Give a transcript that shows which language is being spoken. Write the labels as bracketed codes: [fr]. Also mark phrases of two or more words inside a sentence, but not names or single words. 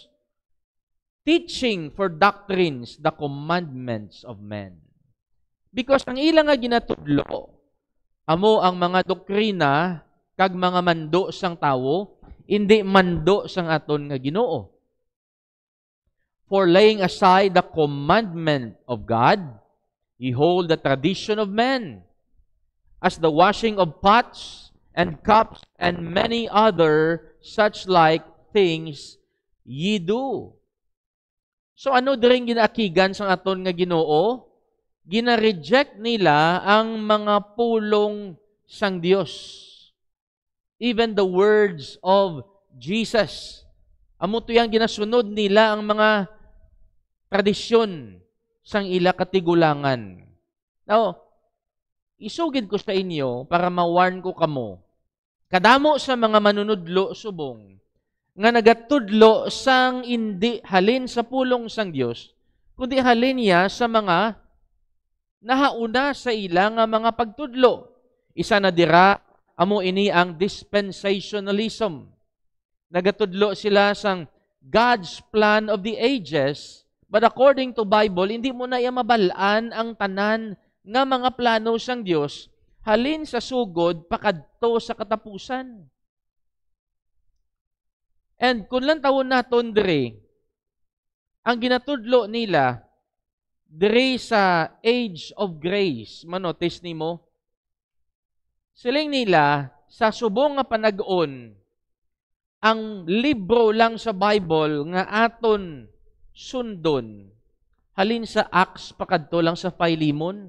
[en] Teaching for doctrines the commandments of men. [hil] Because ang ilang nga ginatudlo, amo ang mga doktrina, kag mga mando sang tawo, hindi mando sang aton nga Ginoo. [en] For laying aside the commandment of God, ye hold the tradition of men, as the washing of pots and cups and many other such like things ye do. [hil] So ano diring ginaakigan sang aton nga Ginoo? Gina-reject nila ang mga pulong sang Dios. [en] Even the words of Jesus. [hil] Amo to yang ginasunod nila ang mga tradisyon sang ila katigulangan. Now, isugid ko sa inyo para ma-warn ko kamo. Kadamo sa mga manunudlo subong nga nagatudlo sang hindi halin sa pulong sang Dios, kundi halin niya sa mga nahauna sa ila nga mga pagtudlo. Isa na dira, amo ini ang dispensationalism. Nagatudlo sila sang [en] God's plan of the ages. But according to Bible, [hil] hindi mo na iya mabalaan ang tanan nga mga plano sang Dios halin sa sugod pakadto sa katapusan. And kung lang tawon naton diri, ang ginatudlo nila diri sa [en] age of grace, [hil] manotice nimo, siling nila sa subong nga panag-on, ang libro lang sa Bible nga aton sundon, halin sa Acts pakadto lang sa Philemon.